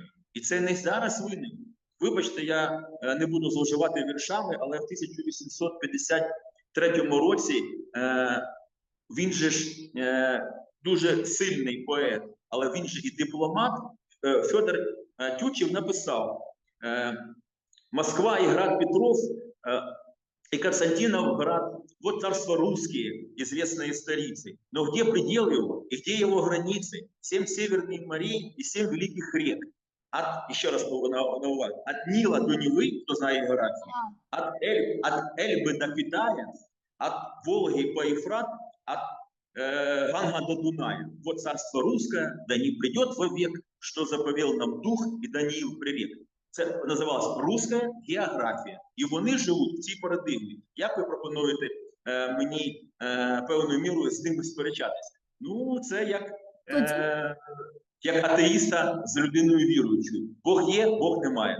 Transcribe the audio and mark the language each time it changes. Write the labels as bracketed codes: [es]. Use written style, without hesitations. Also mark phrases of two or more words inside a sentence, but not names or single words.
[uk] І це не зараз виник. Вибачте, я не буду зловживати віршами, але в 1853 році він же ж дуже сильний поет, але він же і дипломат, Федор Тютчев написав: [ru] «Москва и град Петров, и Константиновград, вот царство русские, известные столицы. Но где предел его и где его границы? 7 северных морей и 7 великих рек. Еще раз от Нила до Невы, кто знает географию, от Эльбы до Китая, от Волги по Ефрат, от Ганга до Дуная. Вот царство русское, да не придет вовек, что заповел нам дух и Даниил прирек». [uk] Це називалося «Руська географія». І вони живуть в цій парадигмі. Як ви пропонуєте мені певною мірою з ними сперечатися? Ну, це як атеїста з людиною віруючою. Бог є, Бог немає.